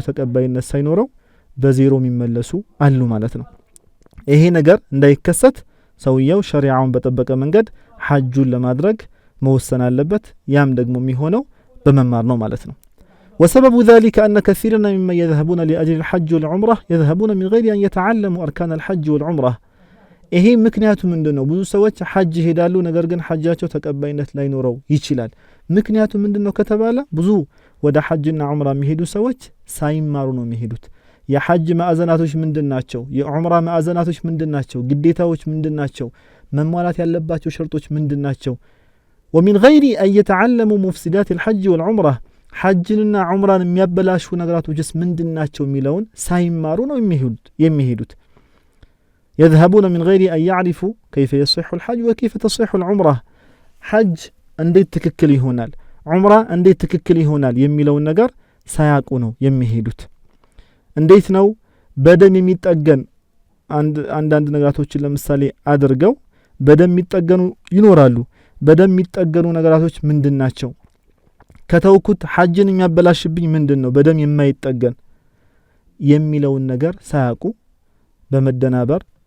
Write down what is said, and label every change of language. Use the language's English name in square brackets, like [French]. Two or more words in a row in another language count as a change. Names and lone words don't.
[Amharic] ተቀባይነት ሳይኖረው በዜሮ የሚመለሱ አሉ ማለት ነው ይሄ ነገር እንዳይከሰት ሰውየው ሸሪዓውን በተጠበቀ መንገድ ሐጁን ለማድረግ መወሰን አለበት ያም ደግሞ የሚሆነው በመማር ነው ማለት [Arabic] ነው وسبب ذلك أن كثيرا ممن يذهبون لأجل الحج والعمرة يذهبون من غير أن يتعلموا أركان الحج والعمرة [Amharic] ይሄ ምክንያቱ ምንድነው ብዙ ሰዎች ሐጅ ሄዳሉ ነገር ግን ሐጃቸው ተቀባይነት ላይ ኖረው ይችላል ምክንያቱ ምንድነው ከተባለ ብዙ ወደ ሐጅና ዑምራ የሚሄዱ ሰዎች ሳይማሩ ነው የሚሄዱት የሐጅ ማዕዘናቶች ምንድናቸው የዑምራ ማዕዘናቶች ምንድናቸው ግዴታዎች ምንድናቸው መሟላት ያለባቸው ሸርጦች ምንድናቸው [Arabic] ومن غير أن يتعلموا مفسدات الحج والعمرة [Amharic] ሐጅንና ዑምራን የሚያበላሹ ነገራቶችስ ምንድናቸው የሚለውን ሳይማሩ ነው የሚሄዱት [Arabic] يذهبون من غير أن يعرفوا كيف يصح الحج وكيف تصح العمرة حج [Amharic] እንዴት ትክክል ይሆናል ዑምራ እንዴት ትክክል ይሆናል የሚለውን ነገር ሳያውቁ ነው የሚሄዱት እንዴት ነው በደም የሚጠገን አንዳንድ ነገራቶችን ለምሳሌ አድርገው በደም የሚጠገኑ ይኖራሉ በደም የሚጠገኑ ነገራቶች ምንድናቸው ከተውኩት ሐጅን የሚያበላሽብኝ ምንድነው በደም የማይጠገን የሚለውን ነገር ሳያውቁ በመደናበር